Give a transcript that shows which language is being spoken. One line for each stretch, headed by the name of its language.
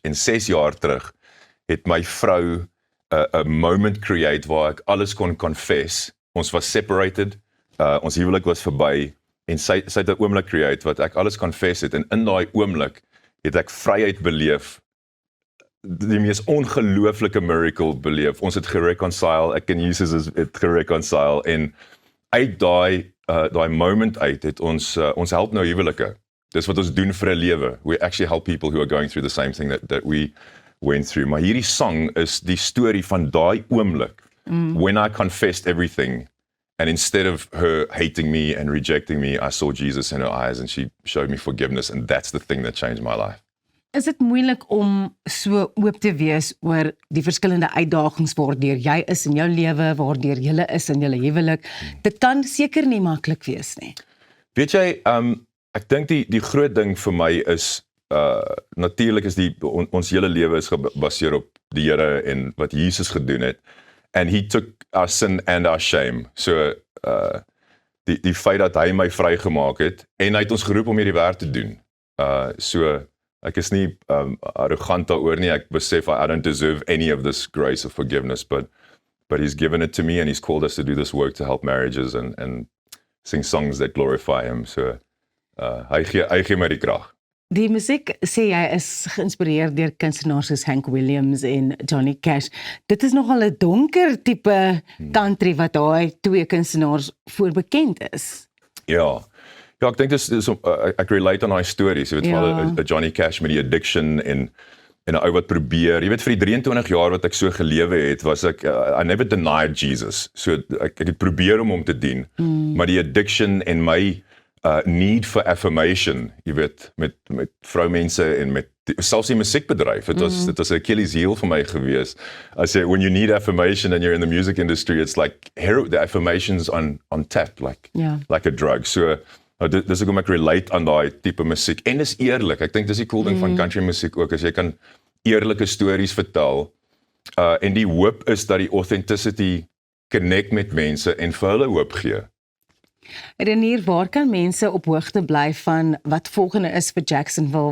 Afrikaans: En 6 jaar terug het my vrou 'n moment create waar ek alles kon confess. Ons was separated, ons huwelik was verby en sy het 'n oomblik create wat ek alles confess het en in daai oomblik het ek vryheid beleef. Die mees ongelooflike miracle beleef. Ons het gereconcile, ek en Jesus het gereconcile en uit daai moment uit het ons help nou huwelike. Dis wat ons doen vir 'n lewe.
English: We actually help people who are going through the same thing that we went through.
Afrikaans: Maar hierdie song is die storie van daai oomblik
English: when I confessed everything and instead of her hating me and rejecting me, I saw Jesus in her eyes and she showed me forgiveness and that's the thing that changed my life.
Afrikaans: Is dit moeilik om so oop te wees oor die verskillende uitdagings waardeur jy is in jou lewe, waardeur julle is in julle huwelik? Dit kan seker nie maklik wees nie. Weet jy, ek dink die groot ding vir my is, natuurlik is ons hele lewe is gebaseer op die Here en wat Jesus gedoen het.
English: And he took our sin and our shame.
Afrikaans: So, die feit dat hy my vrygemaak het, en hy het ons geroep om hierdie werk te doen. So, ek is nie arrogant daaroor nie, ek besef
English: I don't deserve any of this grace of forgiveness, but he's given it to me and he's called us to do this work to help marriages and sing songs that glorify him.
Afrikaans: So, hy gee my die krag. Die musiek, sê jy, is geïnspireer deur kunstenaars soos Hank Williams en Johnny Cash. Dit is nogal 'n donker tipe country wat daai twee kunstenaars voor bekend is. Ja, ek dink ek relate aan daai stories, jy weet, veral Johnny Cash met die addiction en 'n ou wat probeer, jy weet, vir die 23 jaar wat ek so gelewe het, was ek,
English: I never denied Jesus,
Afrikaans: so ek het probeer om hom te dien, maar die addiction en my
English: need for affirmation,
Afrikaans: jy weet, met vroumense en met selfs die musiekbedryf, dit was 'n Achilles heel vir my gewees.
English: I say, when you need affirmation and you're in the music industry, it's like the affirmation's on tap, like a drug.
Afrikaans: So, dis hoekom ek relate aan daai tipe musiek. En dis eerlik. Ek dink dis die cool ding van country musiek ook, as jy kan eerlike stories vertel. En die hoop is dat die authenticity connect met mense en vir hulle hoop gee. Renier, waar kan mense op hoogte bly van wat volgende is vir Jacksonville?